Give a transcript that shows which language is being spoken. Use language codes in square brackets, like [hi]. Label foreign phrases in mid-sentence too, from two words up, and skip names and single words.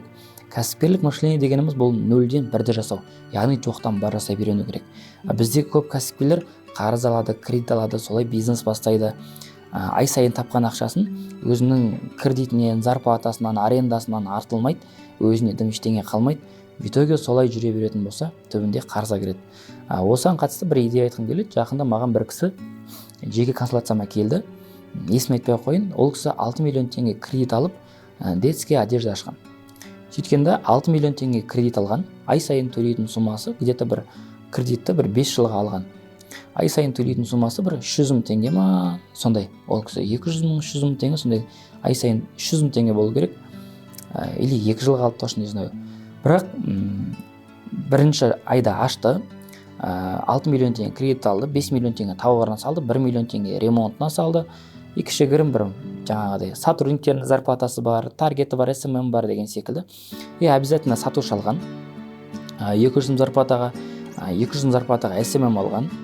[kk] Кәсіпкерлік мышление дегеніміз бұл нөлден бірді жасау, яғни жоқтан бар жасап үйрену керек. Бізде көп кәсіпкерлер қарыз алады, кредит алады, солай бизнес бастайды. Ай сайын тапқан ақшасын өзінің кредитінен, зарплатасынан, арендасынан артылмайды, өзіне дым ештеңе қалмайды. [ru] в итоге [kk] солай жүре беретін болса түбінде қарызға кіреді. Осыған қатысты бір идея айтқым келеді. Жақында маған бір кісі жеке консультацияма келді. Есімін айтпай қойын, ол кісі 6 миллион теңге кредит алып [ru] детский одежда [kk] ашқан. Сөйткенде 6 миллион теңге кредит алған, ай сайын төлейтін суммасы где-то бір кредитті бір 5 жылға алған. Ай сайын төлейтін суммасы бір 300 мың теңге ма, сондай. Ол кісі 200 мың, 300 мың теңге, сондай ай сайын 300 мың теңге болу керек. Или 2 жылға алып [ru] точно не знаю. [kk] Бірақ бірінші айда ашты, 6 миллион теңге кредит алды, 5 миллион теңге тауарына салды, 1 миллион теңге ремонтына салды. Кішігірім бір жаңағыдай сотрудниктердің зарплатасы бар, таргеті бар, СММ бар деген секілді. Обязательно сатушы алған. 200 мың зарплатаға, 200 мың зарплатаға СММ алған.